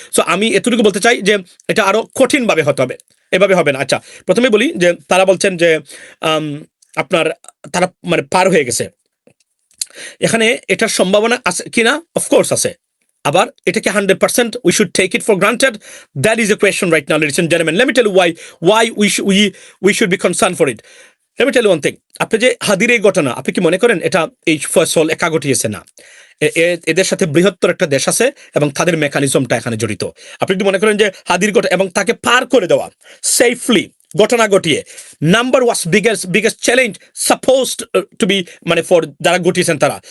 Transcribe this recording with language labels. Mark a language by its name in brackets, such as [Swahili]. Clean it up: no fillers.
[Bangla] So আমি এতটুকু বলতে চাই যে এটা আরো কঠিনভাবে হতে হবে, এভাবে হবে না। আচ্ছা, প্রথমে বলি যে তারা বলছেন যে আপনার তারা মানে পার হয়ে গেছে, এখানে এটার সম্ভাবনা আছে কিনা? অফকোর্স আছে। আবার এটা কি 100% [English] we should take it for granted? That is a question right now, ladies and gentlemen. Let me tell you why we should be concerned for it. Let me tell you one thing. [Bangla] আপনি যে হাদির এই ঘটনা, আপনি কি মনে করেন এটা এই ফয়সল একা ঘটিয়েছে? না, এদের সাথে বৃহত্তর একটা দেশ আছে এবং তাদের মেকানিজমটা এখানে জড়িত। আপনি যদি মনে করেন যে হাদির ঘটনা এবং তাকে পার করে দেওয়া সেফলি ঘটনা ঘটিয়ে, [English] number was biggest challenge supposed to be, [Bangla] মানে ফর যারা ঘটিয়েছেন তারা।